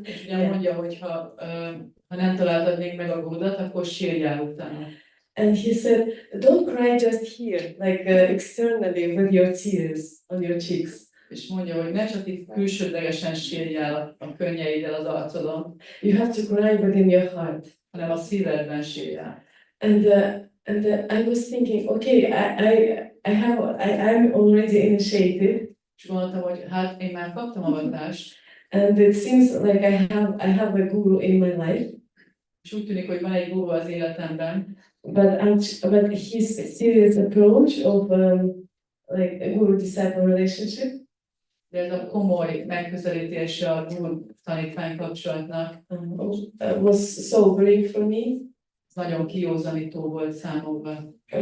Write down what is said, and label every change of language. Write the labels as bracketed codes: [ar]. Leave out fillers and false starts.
[hu] És ugye mondja, hogy ha nem találtad még meg a gurudat, akkor sírjál utána. [en] And he said, don't cry just here, like externally with your tears on your cheeks. [hu] És mondja, hogy ne csak itt külsődlegesen sírjál a könnyeiddel az arcodon, [en] You have to cry within your heart. [hu] hanem a szívedben sírjál. [en] And I was thinking, okay, I'm already initiated, [hu] És gondoltam, hogy hát én már kaptam avatást, [en] and it seems like I have a guru in my life, [hu] és úgy tűnik, hogy van egy guru az életemben, [en] but his serious approach of like a guru-disciple relationship [hu] de ez a komoly megközelítése a guru-tanítvány kapcsolatnak [en] was sobering for me. [hu] nagyon kiózanító volt számomra.